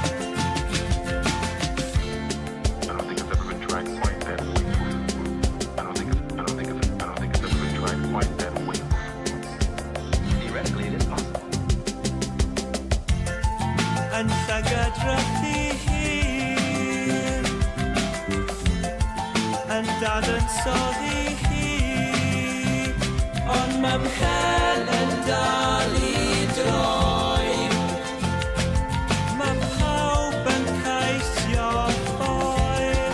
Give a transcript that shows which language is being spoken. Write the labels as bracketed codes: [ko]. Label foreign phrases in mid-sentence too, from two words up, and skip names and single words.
[en] I don't think it's ever been tried quite that way before. I don't think it's ever been tried quite that way before. Theoretically, it is possible. [cy] yn llygydrythu hir yn dadansoddi hi ond mae mhen yn dal I droi mae pawb yn ceisio ffoi